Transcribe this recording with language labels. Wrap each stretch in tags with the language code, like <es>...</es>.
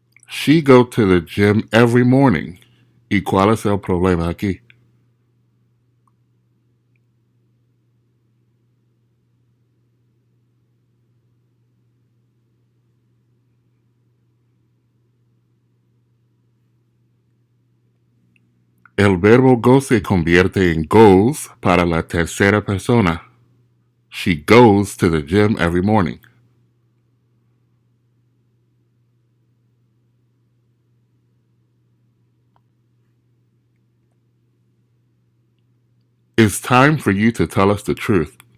<en>She go to the gym every morning.</en> <es>¿Y cuál es el problema aquí? El verbo go se convierte en goes para la tercera persona.</es> <en>She goes to the gym every morning. It's time for you to tell us the truth.</en>